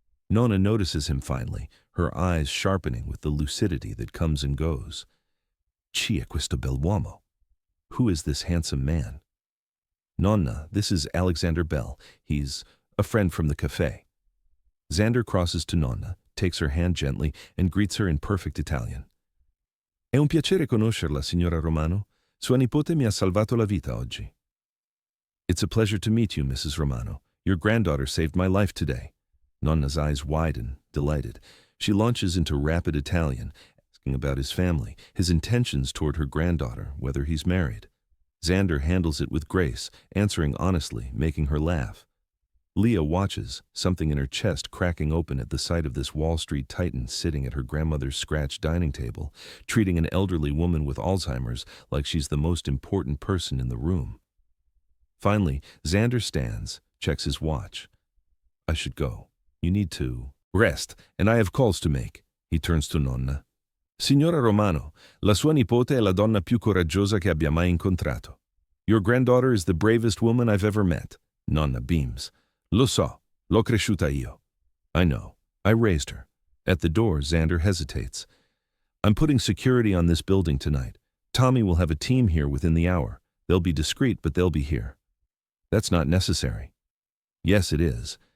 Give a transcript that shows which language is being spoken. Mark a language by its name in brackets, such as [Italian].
[English] Nonna notices him finally, her eyes sharpening with the lucidity that comes and goes. [Italian] Chi è questo bell'uomo? [English] Who is this handsome man? Nonna, this is Alexander Bell. He's a friend from the cafe. Xander crosses to Nonna, takes her hand gently, and greets her in perfect Italian. [Italian] È un piacere conoscerla, signora Romano. Sua nipote mi ha salvato la vita oggi. [English] It's a pleasure to meet you, Mrs. Romano. Your granddaughter saved my life today. Nonna's eyes widen, delighted. She launches into rapid Italian, asking about his family, his intentions toward her granddaughter, whether he's married. Xander handles it with grace, answering honestly, making her laugh. Leah watches, something in her chest cracking open at the sight of this Wall Street titan sitting at her grandmother's scratch dining table, treating an elderly woman with Alzheimer's like she's the most important person in the room. Finally, Xander stands, checks his watch. I should go. You need to rest, and I have calls to make. He turns to Nonna. [Italian] Signora Romano, la sua nipote è la donna più coraggiosa che abbia mai incontrato. [English] Your granddaughter is the bravest woman I've ever met. Nonna beams. [Italian] Lo so, l'ho cresciuta io. [English] I know. I raised her. At the door, Xander hesitates. I'm putting security on this building tonight. Tommy will have a team here within the hour. They'll be discreet, but they'll be here. That's not necessary. Yes, it is.